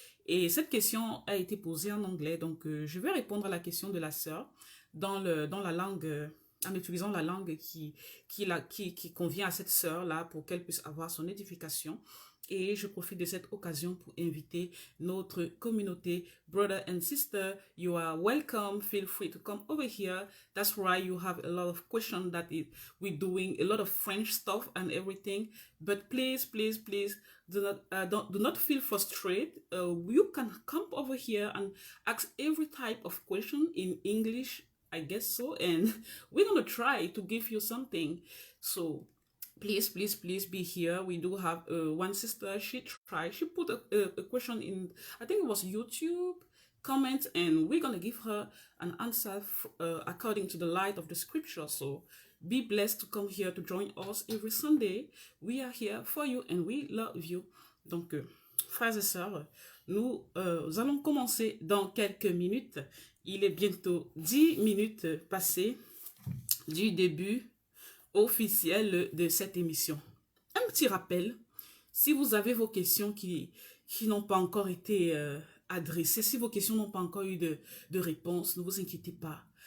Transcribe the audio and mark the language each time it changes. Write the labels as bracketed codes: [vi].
[fr] Et cette question a été posée en anglais, donc je vais répondre à la question de la sœur dans la langue, en utilisant la langue qui convient à cette sœur-là pour qu'elle puisse avoir son édification. Et je profite de cette occasion pour inviter notre communauté. [en] Brother and sister, you are welcome. Feel free to come over here. That's right, you have a lot of questions that we're doing, a lot of French stuff and everything. But please, please, please, do not feel frustrated. You can come over here and ask every type of question in English, I guess so. And we're going to try to give you something. So please, please, please be here. We do have one sister, she put a question in, I think it was YouTube comment, and we're going to give her an answer according to the light of the scripture. So be blessed to come here to join us every Sunday. We are here for you and we love you. [fr] Donc, frères et sœurs, nous allons commencer dans quelques minutes. Il est bientôt 10 minutes passées du début officiel de cette émission. Un petit rappel, si vous avez vos questions qui n'ont pas encore été adressées, si vos questions n'ont pas encore eu de réponse, ne vous inquiétez pas.